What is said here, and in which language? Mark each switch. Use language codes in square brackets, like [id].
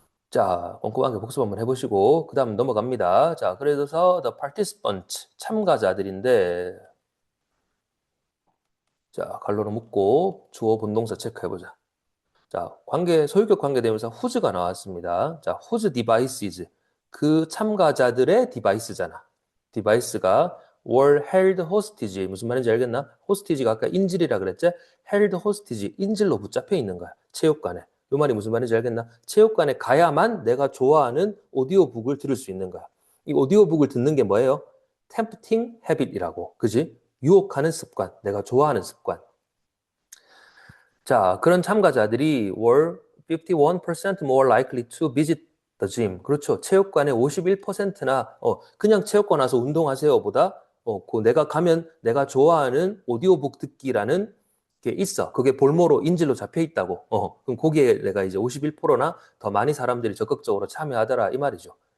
[ko] 자, 꼼꼼하게 복습 한번 해보시고, 그 다음 넘어갑니다. 자, 그래서 the participant, 참가자들인데, 자, 갈로로 묶고 주어 본동사 체크해보자. 자, 소유격 관계대명사 whose가 나왔습니다. [en] 자, whose devices. [ko] 그 참가자들의 디바이스잖아. [en] 디바이스가 were held hostage. [ko] 무슨 말인지 알겠나? hostage가 아까 인질이라 그랬지? [en] held hostage. [ko] 인질로 붙잡혀 있는 거야. 체육관에. 이 말이 무슨 말인지 알겠나? 체육관에 가야만 내가 좋아하는 오디오북을 들을 수 있는 거야. 이 오디오북을 듣는 게 뭐예요? tempting habit이라고. 그지? 유혹하는 습관. 내가 좋아하는 습관. [en] 자, [ko] 그런 참가자들이 [en] were 51% more likely to visit the gym. [ko] 그렇죠. 체육관에 51%나 그냥 체육관 와서 운동하세요보다 그 내가 가면 내가 좋아하는 오디오북 듣기라는 게 있어. 그게 볼모로 인질로 잡혀 있다고. 그럼 거기에 내가 이제 51%나 더 많이 사람들이 적극적으로 참여하더라 이 말이죠.